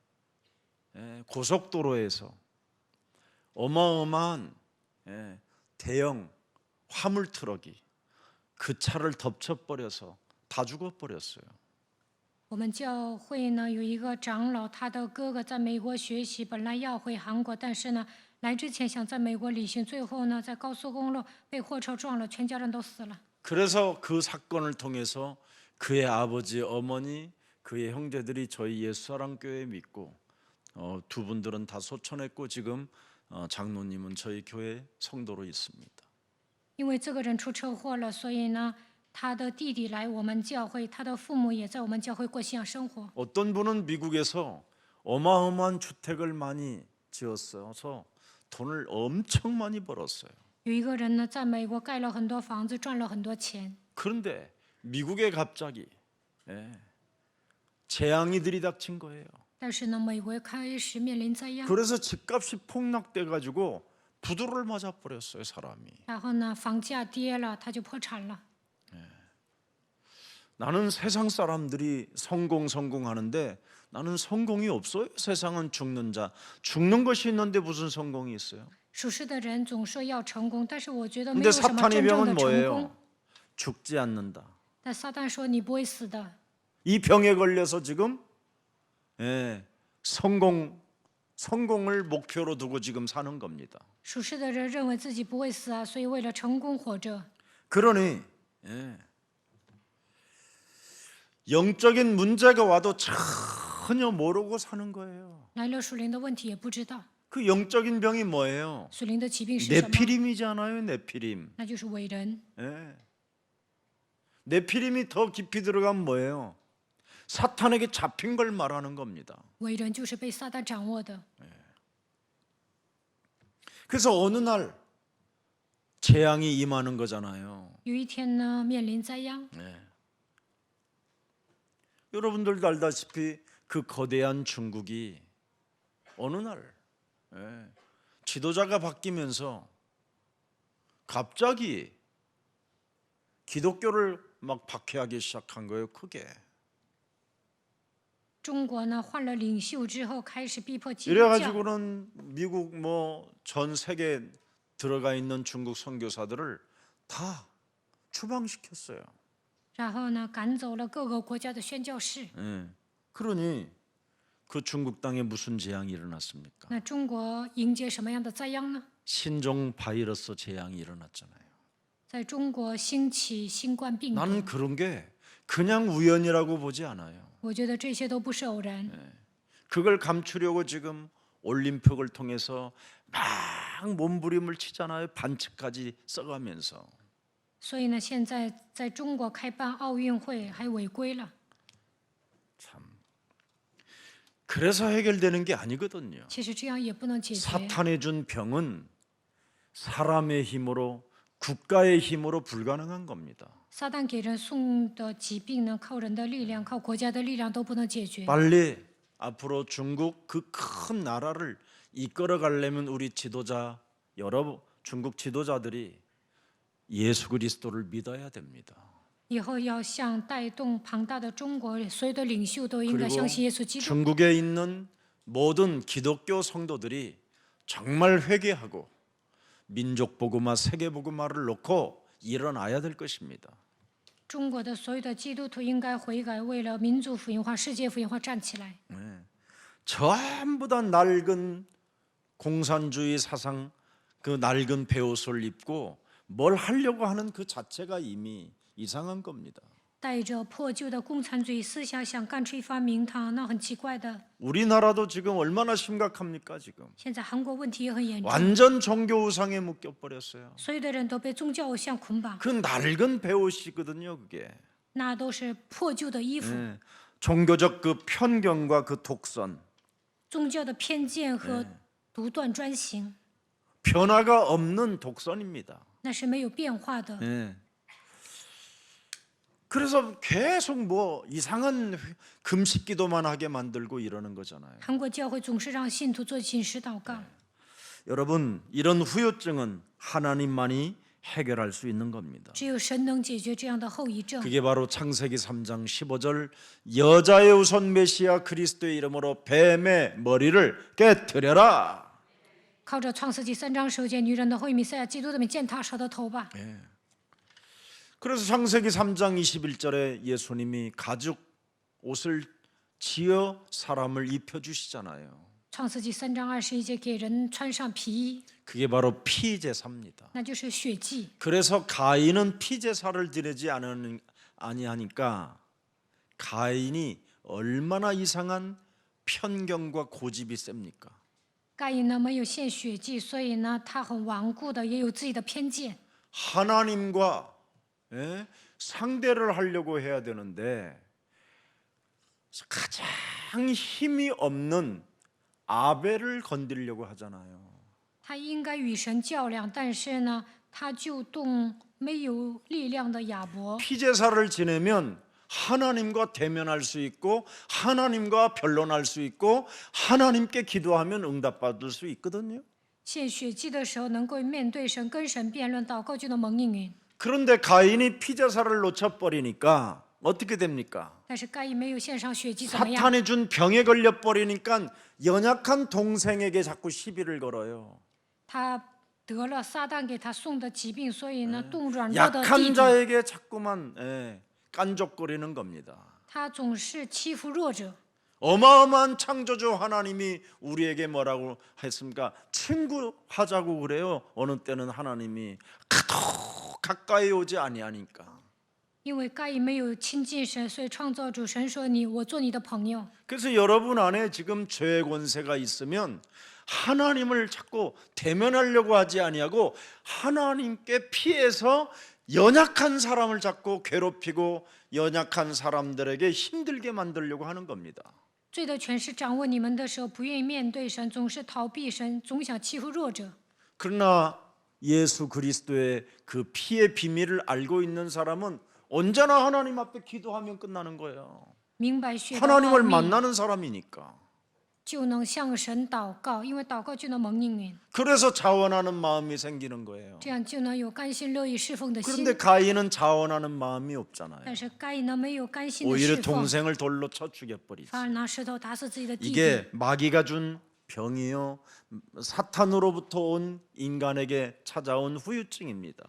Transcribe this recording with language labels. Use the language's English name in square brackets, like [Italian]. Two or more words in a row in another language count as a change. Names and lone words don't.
[Korean] 고속도로에서 어마어마한 대형 화물 트럭이 그 차를 덮쳐버려서 다 죽어버렸어요. [Chinese] 我们教会呢有一个长老，他的哥哥在美国学习，本来要回韩国，但是呢来之前想在美国旅行，最后呢在高速公路被货车撞了，全家人都死了。 [Korean] 그래서 그 사건을 통해서 그의 아버지, 어머니, 그의 형제들이 저희 옛사랑교회 믿고 두 분들은 다 소천했고 지금 장로님은 저희 교회 성도로 있습니다. [Chinese] 因为这个人出车祸了，所以呢他的弟弟来我们教会，他的父母也在我们教会过信仰生活。 [Korean] 어떤 분은 미국에서 어마어마한 주택을 많이 지었어서 돈을 엄청 많이 벌었어요. [Chinese] 有一个人呢在美国盖了很多房子，赚了很多钱。 [Korean] 그런데 미국에 갑자기 재앙이 들이닥친 거예요. [Chinese] 但是呢，美国开始面临灾殃， [Korean] 그래서 집값이 폭락돼 가지고 부도를 맞아 버렸어요, 사람이. [Chinese] 然后呢，房价跌了，他就破产了。 [Korean] 나는 세상 사람들이 성공하는데 나는 성공이 없어요. 세상은 죽는 자. 죽는 것이 있는데 무슨 성공이 있어요? [Chinese] 属实的人总说要成功，但是我觉得没 [Korean] 근데 [Chinese] 有什么 [Korean] 사탄의 [Chinese] 真正 [Korean] 병은 [Chinese] 的成功 [Korean] 뭐예요? 。 죽지 않는다. [Chinese] 但撒旦说你不会死的， [Korean] 이 병에 걸려서 지금 성공을 목표로 두고 지금 사는 겁니다. [Chinese] 属实的人认为自己不会死啊，所以为了成功活着。 [Korean] 그러니 영적인 문제가 와도 전혀 모르고 사는 거예요. [Chinese] 来了属灵的问题也不知道， [Korean] 그 영적인 병이 뭐예요? [Chinese] 属灵的疾病是什么？ [Korean] 네피림이잖아요, 네피림. [Chinese] 那就是伟人。 [Korean] 네피림이 더 깊이 들어가면 뭐예요? 사탄에게 잡힌 걸 말하는 겁니다. [Chinese] 伟人就是被撒旦掌握的。 [Korean] 그래서 어느 날 재앙이 임하는 거잖아요. [Chinese] 有一天呢，面临灾殃。 [Korean] 여러분들도 알다시피 그 거대한 중국이 어느 날 지도자가 바뀌면서 갑자기 기독교를 막 박해하기 시작한 거예요, 크게. [Chinese] 中国呢换了领袖之后，开始逼迫基督教。 [Korean] 이래가지고는 미국 전 세계 들어가 있는 중국 선교사들을 다 추방시켰어요. [Chinese] 然后呢，赶走了各个国家的宣教士。 [Korean] 그러니 그 중국 땅에 무슨 재앙이 일어났습니까? [Chinese] 那中国迎接什么样的灾殃呢？ [Korean] 신종 바이러스 재앙이 일어났잖아요. [Chinese] 在中国兴起新冠病毒， [Korean] 나는 그런 게 그냥 우연이라고 보지 않아요. [Chinese] 我觉得这些都不是偶然。 [Korean] 그걸 감추려고 지금 올림픽을 통해서 막 몸부림을 치잖아요. 반칙까지 써가면서. [Chinese] 所以呢，现在在中国开办奥运会还违规了。 [Korean] 그래서 해결되는 게 아니거든요. [Chinese] 其实这样也不能解决。 [Korean] 사탄이 준 병은 사람의 힘으로 국가의 힘으로 불가능한 겁니다. [Chinese] 撒旦给人送的疾病呢，靠人的力量、靠国家的力量都不能解决。 [Korean] 빨리 앞으로 중국 그 큰 나라를 이끌어 가려면 우리 지도자 여러 중국 지도자들이 예수 그리스도를 믿어야 됩니다. [Chinese] 以后要像带动庞大的中国，所有的领袖都应该 [Korean] 그리고 [Chinese] 相信耶稣基督。 [Korean] 중국에 있는 모든 기독교 성도들이 정말 회개하고 민족 복음화, 세계 복음화를 놓고 일어나야 될 것입니다. [Chinese] 中国的所有的基督徒应该悔改，为了民族福音化、世界福音化站起来。 [Korean] 전부 다 낡은 공산주의 사상, 그 낡은 베옷을 입고 뭘 하려고 하는 그 자체가 이미 이상한 겁니다. [Chinese] 带着破旧的共产主义思想想干出一番名堂，那很奇怪的。 [Korean] 우리나라도 지금 얼마나 심각합니까 지금? [Chinese] 现在韩国问题也很严重， [Korean] 완전 종교 우상에 묶여 버렸어요. [Chinese] 所有的人都被宗教偶像捆绑， [Korean] 그 낡은 베옷이거든요, 그게. [Chinese] 那都是破旧的衣服， [Korean] 종교적 그 편견과 그 독선, [Chinese] 宗教的偏见和独断专行， [Korean] 변화가 없는 독선입니다. [Chinese] 那是没有变化的。 [Korean] 그래서 계속 뭐 이상한 금식 기도만 하게 만들고 이러는 거잖아요. [Chinese] 韩国教会总是让信徒做禁食祷告。 [Korean] 여러분, 이런 후유증은 하나님만이 해결할 수 있는 겁니다. [Chinese] 只有神能解决这样的后遗症。 [Korean] 그게 바로 창세기 3장 15절 여자의 우선 메시아 그리스도의 이름으로 뱀의 머리를 깨뜨려라. [Chinese] 靠着创世纪3章9节，女人的后裔弥赛亚基督的名践踏蛇的头吧。 [Korean] 그래서 창세기 3장 21절에 예수님이 가죽 옷을 지어 사람을 입혀 주시잖아요. [Chinese] 创世纪3章21节，给人穿上皮衣， [Korean] 그게 바로 피제사입니다. [Chinese] 那就是血祭。 [Korean] 그래서 가인은 피제사를 드리지 아니하니까 가인이 얼마나 이상한 편견과 고집이 셉니까? [Chinese] 该隐呢没有献血祭，所以呢他很顽固的，也有自己的偏见。 [Korean] 하나님과 상대를 하려고 해야 되는데 가장 힘이 없는 아벨을 건드리려고 하잖아요. [Chinese] 他应该与神较量，但是呢他就动没有力量的亚伯。 [Korean] 피제사를 지내면 하나님과 대면할 수 있고 하나님과 변론할 수 있고 하나님께 기도하면 응답받을 수 있거든요. [Chinese] 献血祭的时候，能够面对神，跟神辩论，祷告就能蒙应允。 [Korean] 그런데 가인이 피제사를 놓쳐버리니까 어떻게 됩니까? [Chinese] 但是该隐没有献上血祭，怎么样？ [Korean] 사탄이 준 병에 걸려버리니까 연약한 동생에게 자꾸 시비를 걸어요. [Chinese] 他得了撒旦给他送的疾病，所以呢动软弱的弟 [Korean] 약한 [Chinese] 弟， [Korean] 자에게 자꾸만 깐족거리는 겁니다. [Chinese] 他总是欺负弱者。 [Korean] 어마어마한 창조주 하나님이 우리에게 뭐라고 했습니까? 친구하자고 그래요. 어느 때는 하나님이 가까이 오지 아니하니까. [Chinese] 因为该隐没有亲近神，所以创造主神说我做你的朋友。 [Korean] 그래서 여러분 안에 지금 죄의 권세가 있으면 하나님을 자꾸 대면하려고 하지 아니하고 하나님께 피해서 연약한 사람을 자꾸 괴롭히고 연약한 사람들에게 힘들게 만들려고 하는 겁니다. [Chinese] 罪的权势掌握你们的时候，不愿意面对神，总是逃避神，总想欺负弱者。 [Korean] 그러나 예수 그리스도의 그 피의 비밀을 알고 있는 사람은 언제나 하나님 앞에 기도하면 끝나는 거예요. [Chinese] 明白血的奥 [Korean] 하나님을 [Chinese] 秘， [Korean] 만나는 사람이니까. [Chinese] 就能向神祷告，因为祷告就能蒙应允， [Korean] 그래서 자원하는 마음이 생기는 거예요. [Chinese] 这样就能有甘心乐意侍奉的心 [Korean] 그런데 。 가인은 자원하는 마음이 없잖아요. [Chinese] 但是该隐呢没有甘心的 [Korean] 오히려 [Chinese] 侍奉， [Korean] 동생을 돌로 쳐 죽여버리지. [Chinese] 反而拿石头打死自己的弟弟。 [Korean] 이게 마귀가 준 병이요, 사탄으로부터 온 인간에게 찾아온 후유증입니다.